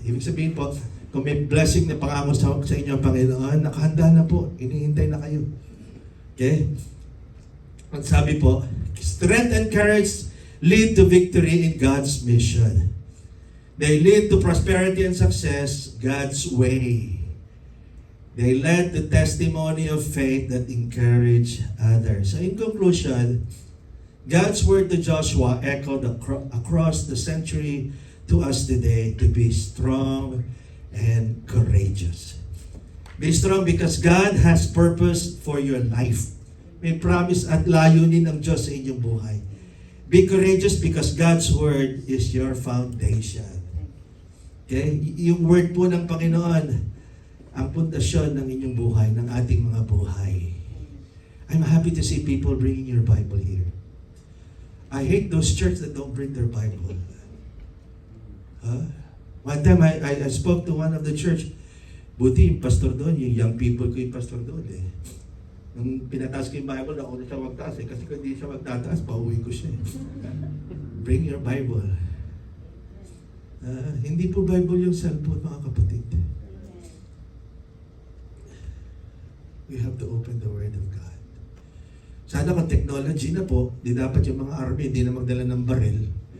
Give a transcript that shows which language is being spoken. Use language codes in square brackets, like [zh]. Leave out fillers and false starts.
[tl] Ibig sabihin po, kung may blessing na pangako sa inyo ang Panginoon, nakahanda na po. Inihintay na kayo. Okay? Ang sabi po, [en] strength and courage lead to victory in God's mission. They lead to prosperity and success God's way. They led the testimony of faith that encourage others. So in conclusion, God's word to Joshua echoed across the century to us today to be strong and courageous. Be strong because God has purpose for your life. [tl] May promise at layunin ng Diyos sa inyong buhay. [en] Be courageous because God's word is your foundation. Okay? [tl] Yung word po ng Panginoon, ang pundasyon ng inyong buhay, ng ating mga buhay. [en] I'm happy to see people bringing your Bible here. I hate those churches that don't bring their Bible. One time, I spoke to one of the church. [tl] Buti yung pastor doon, yung young people ko yung pastor doon eh. Nung pinataas ko yung Bible, ako na siya magtaas eh. Kasi kung hindi siya magtataas, pauwi ko siya eh. [en] Bring your Bible. [tl] Hindi po Bible yung cellphone, mga kapatid. [en] We have to open the Word of God. [tl] Sana kung technology na po, di dapat yung mga army, hindi na magdala ng baril.